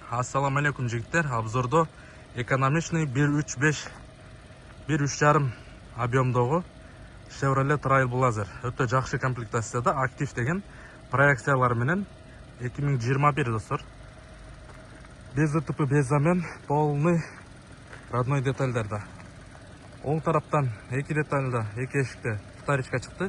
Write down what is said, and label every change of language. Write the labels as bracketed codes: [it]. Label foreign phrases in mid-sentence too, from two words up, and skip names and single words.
[kk] Ассаламу алейкум жігіттер. [ky] Обзорда экономичный 1.3.5 объемдогу Chevrolet Trailblazer. Өтө жакшы комплектацияда актив деген проекциялар менен 2021 достор. [ru] Без ДТП, без замен, полный родной детальдарда. [ky] Оң тараптан 2 детальда, 2 эшикте вторичка чыкты.